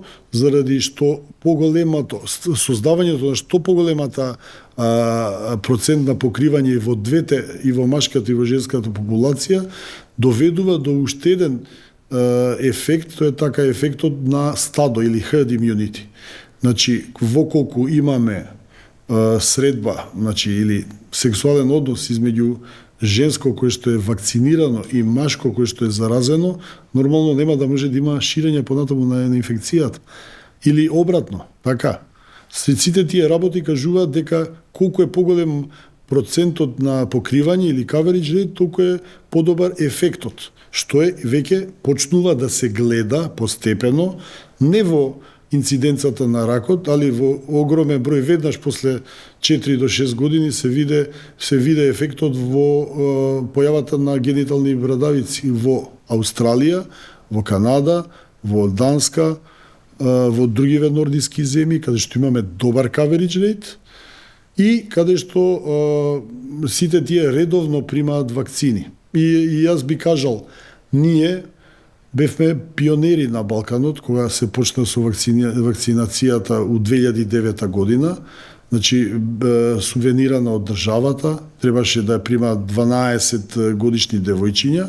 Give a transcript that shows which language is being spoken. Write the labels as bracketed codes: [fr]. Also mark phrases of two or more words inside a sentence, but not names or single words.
[mk] Заради што поголемото создавањето на што поголемата процент на покривање и во двете, и во машката и во женската популација, доведува до уште еден ефект, тоа е така ефектот на стадо или [en] herd immunity. [mk] Значи, воколку имаме средба, значи, или сексуален однос измеѓу женско кое што е вакцинирано и машко кое што е заразено, нормално нема да може да има ширење понатаму на инфекцијата. Или обратно, така. Сите тие работи кажуваат дека колку е поголем процентот на покривање или [en] coverage rate, [mk] толку е подобар ефектот, што е веќе почнува да се гледа постепено, не во инциденцата на ракот, али во огромен број, веднаш после 4 до 6 години се виде ефектот во појавата на генитални брадавици во Австралија, во Канада, во Данска, во другиве нордиски земји, каде што имаме добар [en] coverage rate [mk] и каде што сите тие редовно примаат вакцини. И јас би кажал, ние бевме пионери на Балканот, кога се почна со вакцинацијата у 2009 година, значи субвенирана од државата, требаше да ја примаат 12 годишни девојчиња.